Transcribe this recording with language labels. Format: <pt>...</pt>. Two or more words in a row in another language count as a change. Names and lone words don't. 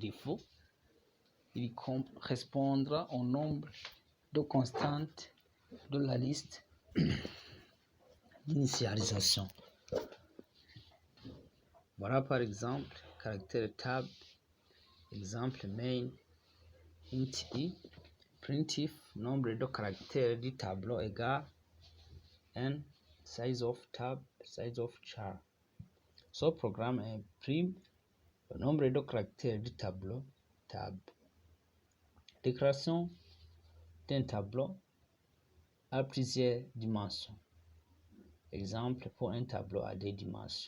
<fr>Par défaut, il correspondra au nombre de constantes de la liste d'initialisation. Voilà par exemple caractère table, exemple main, int i, printf, nombre de caractères du tableau égale n,</fr> <en>size of tab, size of char.</en> <fr>Ce programme imprime le nombre de caractères du tableau tab. Déclaration d'un tableau à plusieurs dimensions. Exemple pour un tableau à deux dimensions.</fr>